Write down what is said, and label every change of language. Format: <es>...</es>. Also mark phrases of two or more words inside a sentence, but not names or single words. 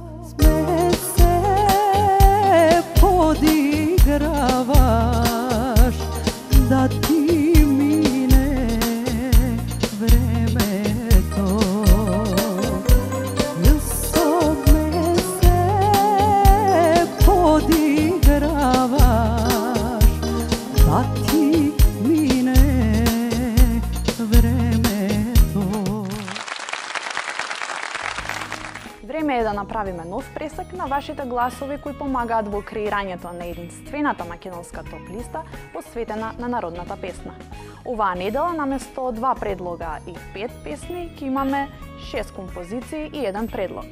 <sr>me se podigravaš da ti mine vreme to. Ilso me se podigravaš da ti mine vreme to.</sr> <mk>Време е да направиме нов пресек на вашите гласови кои помагаат во креирањето на единствената македонска топ листа посветена на народната песна. Оваа недела наместо 2 предлога и 5 песни ќе имаме 6 композиции и 1 предлог.</mk>